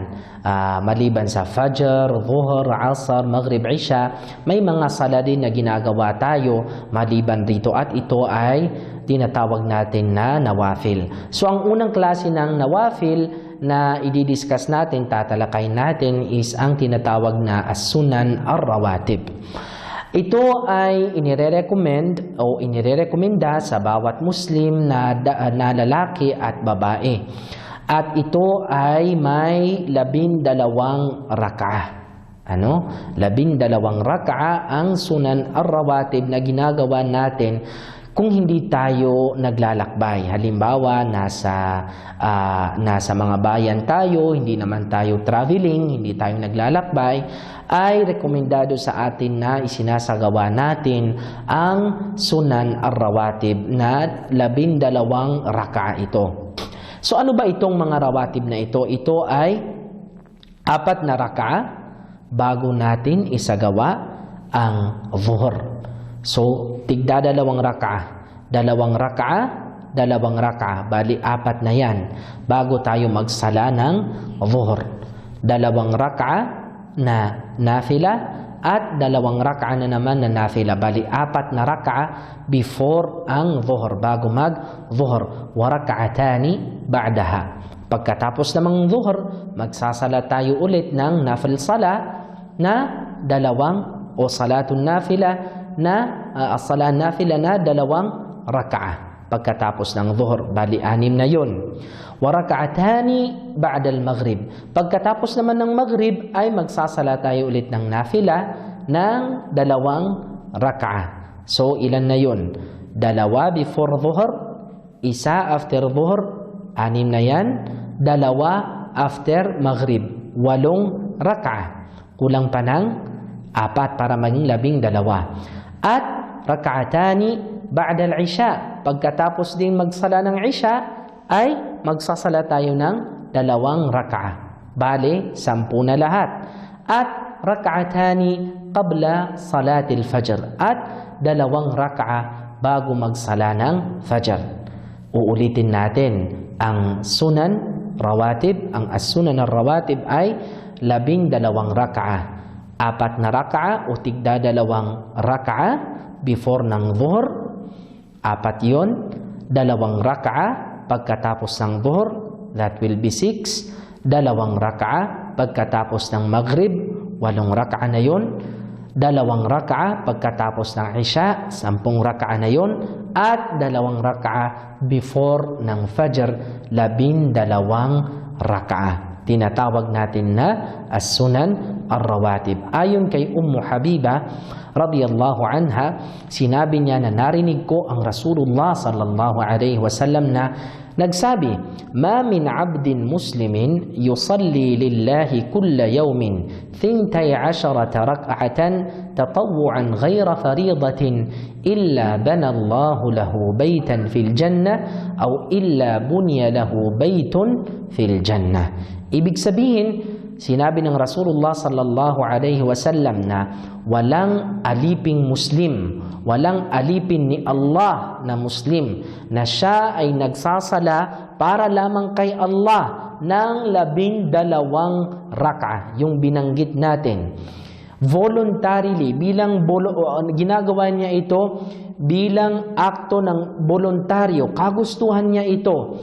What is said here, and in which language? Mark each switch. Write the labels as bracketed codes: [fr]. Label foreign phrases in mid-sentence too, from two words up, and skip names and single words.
[tl] Maliban sa Fajr, Dhuhr, Asr, Maghrib, Isha, may mga sala din na ginagawa tayo maliban dito at ito ay tinatawag natin na nawafil. So ang unang klase ng nawafil na i-discuss natin, tatalakay natin is ang tinatawag na [ar] السنن الرواتب. [tl] Ito ay inirerecommend o inirerekomenda sa bawat Muslim na lalaki at babae. At ito ay may 12 rak'ah. 12 rak'ah ang [ar] سنن الرواتب [tl] na ginagawa natin kung hindi tayo naglalakbay. Halimbawa, nasa mga bayan tayo, hindi naman tayo traveling, hindi tayo naglalakbay, ay rekomendado sa atin na isinasagawa natin ang [ar] سنن الرواتب [tl] na 12 rak'ah ito. So ano ba itong mga rawatib na ito? Ito ay 4 na rak'ah bago natin isagawa ang dhuhr. So, tigda 2 rak'ah. 2 rak'ah, 2 rak'ah. Bali, 4 na yan bago tayo magsala ng dhuhr. 2 rak'ah na nafila at 2 rak'ah na naman na nafila. Bali, 4 na rak'ah before ang dhuhr, bago mag-dhuhr. [ar] وركعتين بعدها. [tl] Pagkatapos namang dhuhr, magsasala tayo ulit ng nafil sala na 2 o [ar] صلاة نافلة [tl] na [ar] الصلاة نافلة [tl] na 2 rak'ah pagkatapos ng dhuhr. Bali, 6 na yun. [ar] وركعتين بعد المغرب. [tl] Pagkatapos naman ng maghrib ay magsasala tayo ulit ng nafila ng 2 rak'ah. So, ilan na yun? 2 before dhuhr, 1 after dhuhr, 6 na yan. 2 after maghrib, 8 rak'ah. Kulang pa ng 4 para maging 12. [ar] At ركعتين بعد العشاء. [tl] Pagkatapos din magsala ng isha ay magsasala tayo ng 2 rak'ah. Bale, 10 na lahat. [ar] At ركعتين قبل صلاة الفجر. [tl] At 2 rak'ah bago magsala ng fajr. Uulitin natin ang [ar] سنن رواتب. [tl] Ang [ar] السنن الرواتب [tl] ay 12 rak'ah. 4 na rak'ah o tigda 2 rak'ah before ng dhuhr. 4 yun. 2 rak'ah pagkatapos ng dhuhr. [en] That will be 6. [tl] 2 rak'ah pagkatapos ng maghrib. 8 rak'ah na yun. 2 rak'ah pagkatapos ng isha. 10 rak'ah na yun. At 2 rak'ah before ng fajr. 12 rak'ah. Tinatawag natin na [ar] السنن الرواتب. [tl] Ayon kay Habiba [ar] رضي الله عنها, [tl] sinabi niya na narinig ko ang Rasulullah [ar] صلى الله عليه وسلم [tl] na nagsabi, [ar] "ما من عبد مسلم يصلي لله كل يوم 12 ركعة تطوعا غير فريضة إلا بنى الله له بيتا في الجنة أو إلا بني له بيت في الجنة." [tl] Ibig sabihin, sinabi ng Rasulullah [ar] صلى الله عليه وسلم [tl] na walang aliping Muslim, walang alipin ni Allah na Muslim na siya ay nagsasala para lamang kay Allah ng 12 rak'a, yung binanggit natin. Voluntarily, ginagawa niya ito bilang akto ng voluntaryo, kagustuhan niya ito.